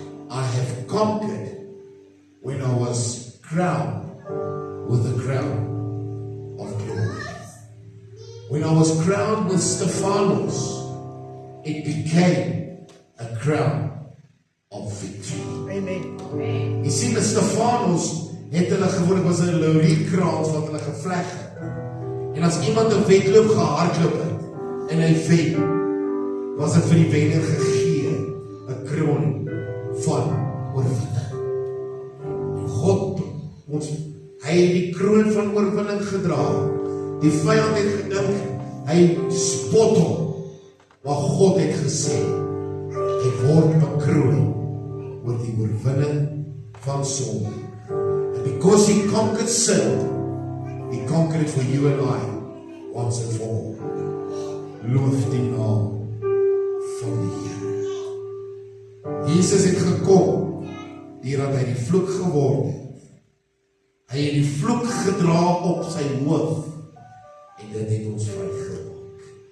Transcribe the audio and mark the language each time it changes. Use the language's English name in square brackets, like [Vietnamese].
[English] I have conquered when I was crowned with the crown of glory. When I was crowned with Stephanos, it became a crown of victory. Amen. [Afrikaans] Jy sien, met Stephanos het hulle gewoonlik was 'n laurierkrans wat hulle gevleg het. En as iemand 'n wedloop gehardloop het en hy wen, was dit vir die wenner gegee 'n kroon van oorwinning. En God, hy het die kroon van oorwinning gedra. Die vyand het gedink, hy spot hom. Maar God het gesê, hy word bekroon oor die oorwinning van sonde. [English] And because he conquered sin, he conquered it for you and I, once and for all. [Afrikaans] Loof die naam van die Here. Jesus het gekom, deurdat hy die vloek geword het. Hy het die vloek gedra op sy hoof, en dit het ons vrygemaak.